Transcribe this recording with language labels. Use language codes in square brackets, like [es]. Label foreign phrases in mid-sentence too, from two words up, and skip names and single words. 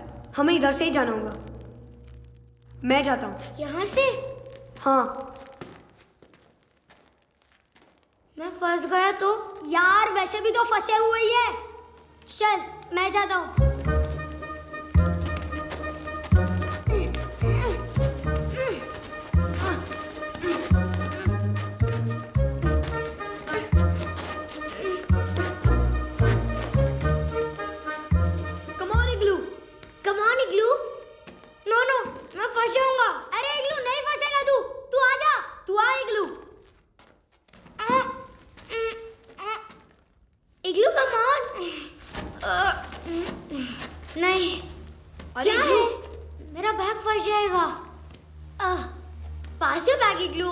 [hi] हमें इधर से ही जाना होगा। मैं जाता हूँ। यहाँ से? हाँ। मैं फंस गया तो? यार वैसे भी तो फंसे हुए ही है। चल मैं जाता हूँ। [en] Come on, Igloo. Come on, Igloo. No, no, [hi] मैं फंस जाऊंगा। अरे इग्लू नहीं फंसेगा तू। तू आजा। तू आ इग्लू। [en] Igloo come on. [hi] नहीं। अरे क्या इग्लू। है? मेरा बैग फंस जाएगा। पास है बैग इग्लू।